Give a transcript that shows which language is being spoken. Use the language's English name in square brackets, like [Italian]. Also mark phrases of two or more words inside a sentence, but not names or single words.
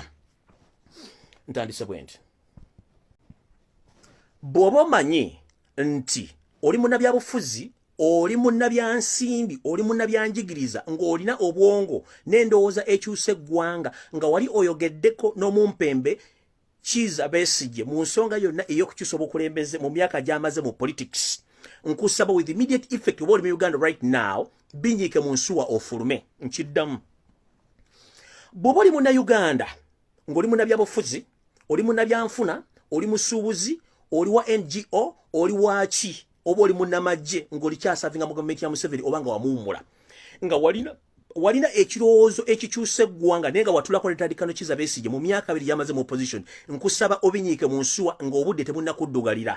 [Ganda] Ntandise bwe nti. Bw'oba omanyi nti oli munnabyabufuzi, oli munnabyansimbi, oli munnabyanjigiriza, ng'olina obwongo n'endowooza ekyusa eggwanga, nga wali oyogeddeko n'omumpembe Kiza Besigye mu nsonga yonna ey'okukyusa obukulembeze mu myaka gy'amaze mu politics, nkusaba [English] with immediate effect [Ganda] oba oli mu Uganda [English] right now, [Ganda] binyiike mu nsuwa ofulume. Nkiddamu. Bw'oba oli munnayuganda, ng'oli munnabyabufuzi, oli munnabyanfuna, oli musuubuzi, oli wa NGO, oli waki, oba oli munnamagye, ng'oli kyasavinga mu gavumenti ya Museveni oba nga wamuwummula, nga walina ekirowoozo ekikyusa eggwanga naye nga watulako netandikano Kiza Besigye mu myaka 2 gy'amaze mu opposition, nkusaba obinyiike mu nsuwa ng'obudde tebunnakuddugalira.